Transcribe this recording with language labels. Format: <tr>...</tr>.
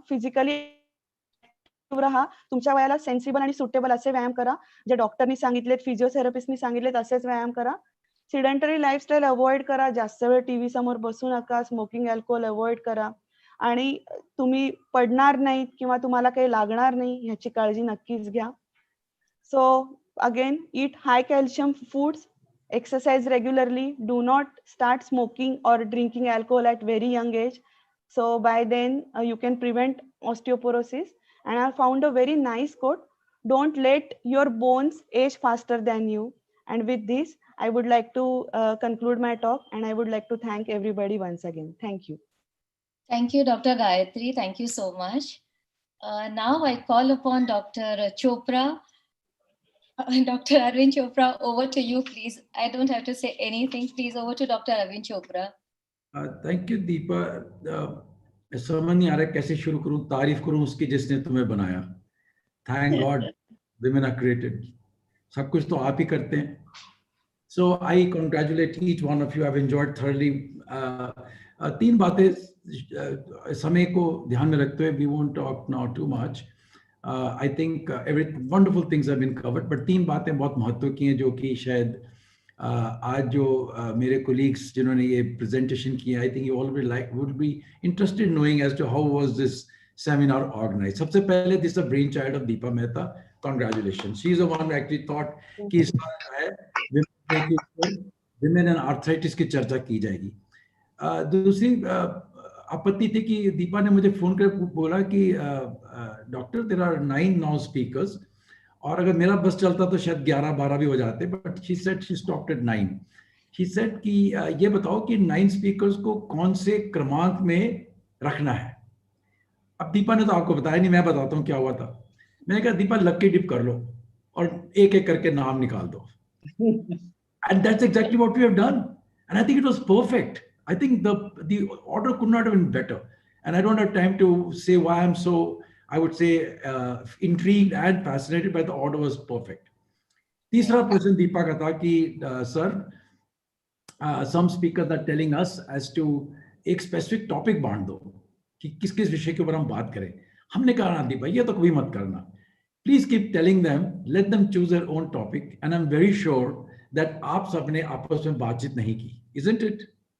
<mr>Physically राहा, तुमच्या वयाला sensible आणि सुटेबल असे व्यायाम करा, जे डॉक्टरनी सांगितलेत, फिजिओथेरपिस्टनी सांगितलेत असेच व्यायाम करा. सिडेंटरी लाईफस्टाईल अवॉइड करा, जास्त वेळ टीव्ही समोर बसू नका, स्मोकिंग, अल्कोहोल अवॉइड करा आणि तुम्ही पडणार नाहीत किंवा तुम्हाला काही लागणार नाही ह्याची काळजी नक्कीच घ्या.</mr> <en>So again eat high calcium foods, exercise regularly, do not start smoking or drinking alcohol at very young age. So by then you can prevent osteoporosis. And I found a very nice quote: don't let your bones age faster than you. And with this, I would like to conclude my talk, and I would like to thank everybody once again. Thank you. Thank you, Dr. Gayatri. Thank you so much. Now I call upon Dr. Chopra. Dr. Arvind Chopra, over to you, please. I don't have to say anything. Please, over to Dr. Arvind Chopra. Thank you Deepa.</en> <hi>समझ नहीं आ रहा कैसे शुरू करूं, तारीफ करूं उसकी जिसने तुम्हें बनाया.</hi> <en>Thank God women are created.</en> <hi>सब कुछ तो आप ही करते हैं.</hi> <en>So I congratulate each one of you. I've enjoyed thoroughly.</en> <hi>तीन बातें समय को ध्यान में रखते हुए,</hi> <en>we won't talk now too much. I think every wonderful things have been covered, but</en> <hi>तीन बातें बहुत महत्व की हैं जो कि शायद आज जो मेरे</hi> <en>colleagues</en> <hi>जिन्होंने ये presentation किया,</hi> <en>I think you all would be interested in knowing as to how was this seminar organized.</en> <hi>सबसे पहले</hi> <en>this is a brainchild of Deepa Mehta. Congratulations. She is the one who actually thought</en> <hi>कि इस बार है women and arthritis की चर्चा की जाएगी. दूसरी आपत्ति थी कि दीपा ने मुझे फोन कर बोला कि</hi> <en>doctor there are 9 now speakers,</en> <hi>और अगर मेरा बस चलता तो शायद 11-12 भी हो जाते,</hi> <en>But she said she stopped at 9. She said</en> <hi>कि ये बताओ कि 9 स्पीकर्स को कौन से क्रमांक में रखना है. अब दीपा ने तो आपको बताया नहीं, मैं बताता हूँ क्या हुआ था. मैंने कहा दीपा लकी डिप कर लो और एक एक करके नाम निकाल दो.</hi> <en>And that's exactly what we have done, and I think it was perfect. I think the order could not have been better, and I don't have time to say why I'm so, I would say, intrigued and fascinated by the order was perfect.</en> <hi>तीसरा प्रश्न दीपा का था कि sir,</hi> <en>some speakers are telling us as to</en> <hi>एक specific topic बांट दो कि किस किस विषय के ऊपर हम बात करें. हमने कहा ना दीपा ये तो कभी मत करना.</hi> <en>Please keep telling them, let them choose their own topic, and I'm very sure that</en> <hi>आप सबने आपस में बातचीत नहीं की,</hi> <en>isn't it?</en>